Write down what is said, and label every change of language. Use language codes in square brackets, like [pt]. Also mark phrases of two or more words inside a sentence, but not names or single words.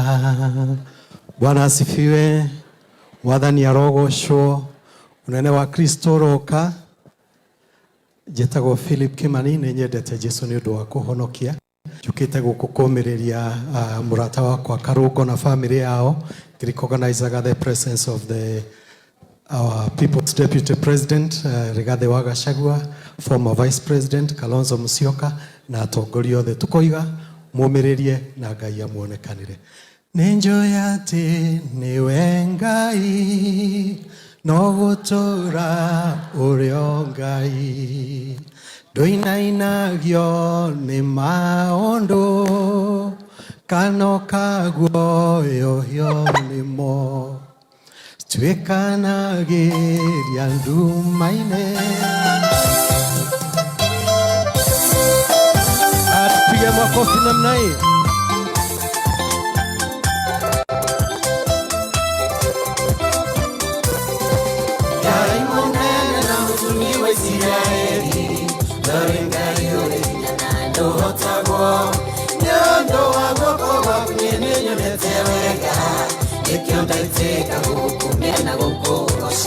[sw] Bwana asifiwe. [ki] Mwathani arogocwo. Unene wa Kristo uroka. Njĩtagwo Philip Kimani, nĩ nyendete Jesũ nĩ ũndũ wa kũhonokia. Njũkĩte gũkũ kũũmĩrĩria mũrata wakwa Karungo na family yao. [en] Recognize the presence of our People's Deputy President Rigathi wa Gachagua, former Vice President Kalonzo Musyoka [ki] na atongoria othe. Tukoiga mũmĩrĩrie na Ngai amuonekanĩre. Nĩnjũĩ atĩ nĩwe Ngai, no gũtũũra ũrĩ o Ngai. Ndũinainagio nĩ maũndũ, kana ũkaguoyohio nĩmo. Tuĩkanagĩria nduma-inĩ. [sw] Tupige makofi namna hii. [ki] Ngai mũnene na mũtũmi wa Isiraeli, Ngai Ngai ũrĩ hinya na ndũhotagwo. Nĩ ũndũ wa guoko gwaku nĩnyonete wega, nĩkĩo ndaitĩka gũgũkumia na gũkũgoca.